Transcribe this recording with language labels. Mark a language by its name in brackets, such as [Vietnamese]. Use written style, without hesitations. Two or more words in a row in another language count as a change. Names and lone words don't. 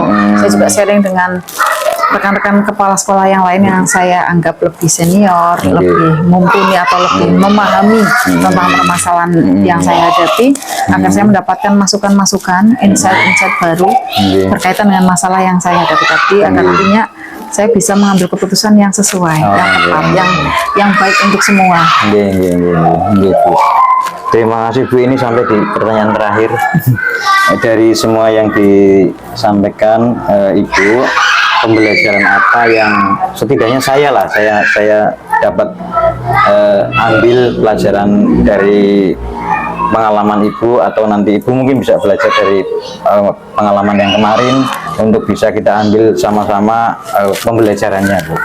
[Indonesian] Saya juga sharing dengan rekan-rekan kepala sekolah yang lain yang saya anggap lebih senior, lebih mumpuni atau lebih memahami tentang permasalahan yang saya hadapi, agar saya mendapatkan masukan-masukan, insight-insight baru berkaitan dengan masalah yang saya hadapi tadi, agar nantinya saya bisa mengambil keputusan yang sesuai, yang tepat, yang baik untuk semua. [Javanese] Nggih, nggih, nggih, nggih, Bu. [Indonesian] Terima kasih Bu, ini sampai di pertanyaan terakhir dari semua yang disampaikan Ibu, pembelajaran apa yang setidaknya saya dapat ambil pelajaran dari pengalaman Ibu, atau nanti Ibu mungkin bisa belajar dari pengalaman yang kemarin untuk bisa kita ambil sama-sama pembelajarannya, Bu.